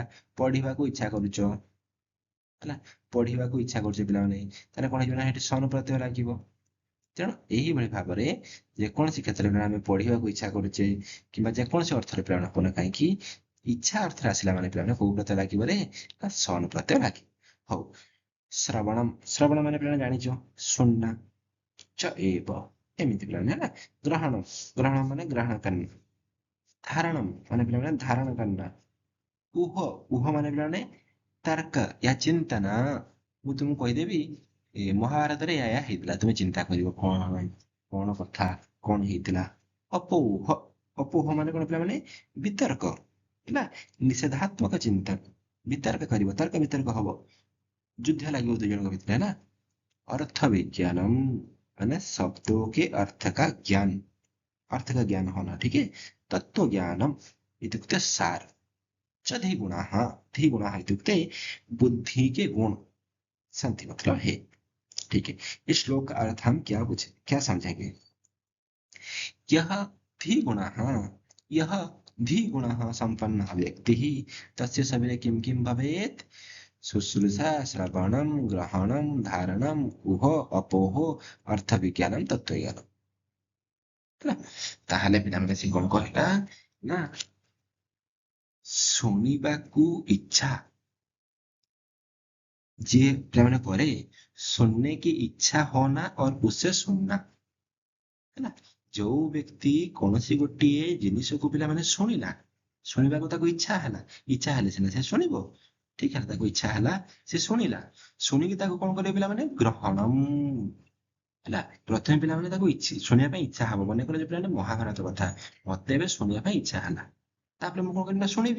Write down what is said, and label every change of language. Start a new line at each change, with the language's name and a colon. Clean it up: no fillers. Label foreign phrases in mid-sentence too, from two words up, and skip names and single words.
Odia: ପଢିବାକୁ ଇଚ୍ଛା କରୁଛ ହେଲା, ପଢିବାକୁ ଇଚ୍ଛା କରୁଛ ପିଲାମାନେ, ତାହେଲେ କଣ ହେଇଯିବ ନା ଏଠି ସନ ପ୍ରତ୍ୟୟ ଲାଗିବ। ତେଣୁ ଏହିଭଳି ଭାବରେ ଯେକୌଣସି କ୍ଷେତ୍ରରେ ଆମେ ପଢିବାକୁ ଇଚ୍ଛା କରୁଛେ କିମ୍ବା ଯେକୌଣସି ଅର୍ଥରେ ପିଲାମାନେ କଣ, କାହିଁକି ଇଚ୍ଛା ଅର୍ଥରେ ଆସିଲା ମାନେ ପିଲାମାନେ କୋଉ ପ୍ରତ୍ୟୟ ଲାଗିବ ରେ ନା ସନ ପ୍ରତ୍ୟୟ ଲାଗିବ। ହଉ, ଶ୍ରବଣମ୍, ଶ୍ରବଣ ମାନେ ପିଲାମାନେ ଜାଣିଛ ଶୁଣନା,
Sanskrit: च एव
Odia: ଏମିତି ପିଲାମାନେ ହେଲା। ଗ୍ରହଣ, ଗ୍ରହଣ ମାନେ ଗ୍ରହଣ करना। धारणम ମାନେ ପିଲାମାନେ ଧାରଣ करना। ଉହ, ଉହ ମାନେ ପିଲାମାନେ ତର୍କ ୟା ଚିନ୍ତନ। ମୁଁ ତୁମକୁ କହିଦେବି ମହାଭାରତରେ ଏହା ହେଇଥିଲା, ତୁମେ ଚିନ୍ତା କରିବ କଣ କଣ କଥା କଣ ହେଇଥିଲା। ଅପୌହ, ଅପୌହ ମାନେ କଣ ପିଲାମାନେ ବିତର୍କ ହେଲା, ନିଷେଧାତ୍ମକ ଚିନ୍ତନ। ବିତର୍କ କରିବ, ତର୍କ ବିତର୍କ ହବ, ଯୁଦ୍ଧ ଲାଗିବ ଦୁଇ ଜଣଙ୍କ ଭିତରେ ହେଲା।
Sanskrit: अर्थ विज्ञानम
Hindi: माने शब्दों के अर्थ का ज्ञान, अर्थ का ज्ञान होना। ठीक है,
Sanskrit: तत्व ज्ञानम इत्युक्ते
Hindi: सार,
Sanskrit: च धिगुणाः, धिगुणाः इत्युक्ते
Hindi: बुद्धि के गुण, संति मतलब है। ठीक है, इस श्लोक का अर्थ हम क्या समझेंगे?
Sanskrit: यह धिगुणाः, यह धिगुणः संपन्नः व्यक्तिः तस्य शरीरे किं किं भवेत्? शुश्रूषा श्रवणम ग्रहणम धारणम उह अपोह अर्थ विज्ञानम तत्वज्ञानम ହେଲା।
Odia: ତାହେଲେ ପିଲାମାନେ ସେ କଣ କହିଲା ନା ଶୁଣିବାକୁ ଇଚ୍ଛା ଯିଏ ପିଲାମାନେ କରେ,
Hindi: सुनने की इच्छा होना और उसे सुनना ହେଲା।
Odia: ଯୋଉ ବ୍ୟକ୍ତି କୌଣସି ଗୋଟିଏ ଜିନିଷକୁ ପିଲାମାନେ ଶୁଣିଲା, ଶୁଣିବାକୁ ତାକୁ ଇଚ୍ଛା ହେଲା, ଇଚ୍ଛା ହେଲେ ସିନା ସେ ଶୁଣିବ। ଠିକ ହେଲା, ତାକୁ ଇଚ୍ଛା ହେଲା ସେ ଶୁଣିଲା, ଶୁଣିକି ତାକୁ କଣ କରିବେ ପିଲାମାନେ ଗ୍ରହଣମ ହେଲା। ପ୍ରଥମେ ପିଲାମାନେ ତାକୁ ଶୁଣିବା ପାଇଁ ଇଚ୍ଛା ହବ। ମନେକର ଯେ ପିଲାମାନେ ମହାଭାରତ କଥା ମତେ ଏବେ ଶୁଣିବା ପାଇଁ ଇଚ୍ଛା ହେଲା, ତାପରେ ମୁଁ କଣ କରିବି ନା ଶୁଣିବି।